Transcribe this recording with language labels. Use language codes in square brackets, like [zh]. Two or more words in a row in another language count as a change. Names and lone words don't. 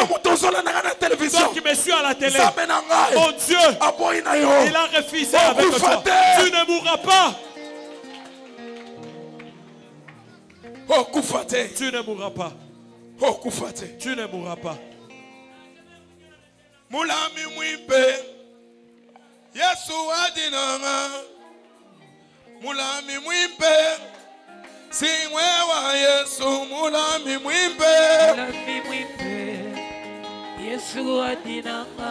[fr] Toi qui me suis à la télé. Mon Dieu, il a refusé avec toi. Tu ne mourras pas. Tu ne mourras pas. Tu ne mourras pas. [lua] Mulami mwimpe Yesu adinanga. Mulami mwimpe Singwe wa Yesu. Mulami mwimpe. Mulami mwimpe Yesu adinanga.